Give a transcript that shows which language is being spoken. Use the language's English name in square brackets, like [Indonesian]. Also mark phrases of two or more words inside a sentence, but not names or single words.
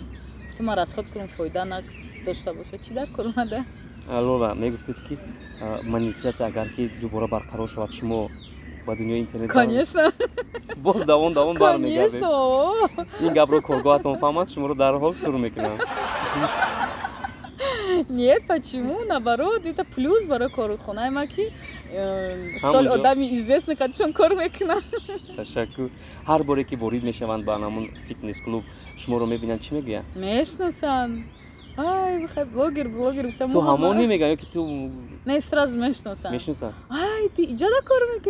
[Tajik] гуфтам ман расход кунам, фоида надошта боша. чӣ дар кормада? лола, мегуфтед ки монетизатсия агар ки дубора барқарор шавад, шумо ба дунёи интернет [Russian] конечно [Tajik] боз давон бармегардед. [Russian] конечно. [Tajik] ин гапро коргоҳатон фаҳмад, шуморо дарҳол сур мекунанд. [Russian] нет, почему? наоборот, это плюс [Tajik] барои корхонаи ман ки соли одами известный кадишон кор мекунанд. ташаккур. ҳар боре ки ворид мешаванд ба анамун фитнес клуб, шуморо мебинанд, чӣ мегӯянд? мешнасанд. ай бахай блогер гуфтам. ту ҳамоне мегӯям ё ки ту? не, сразу мешнасанд. ай ти иҷода кор мекунӣ?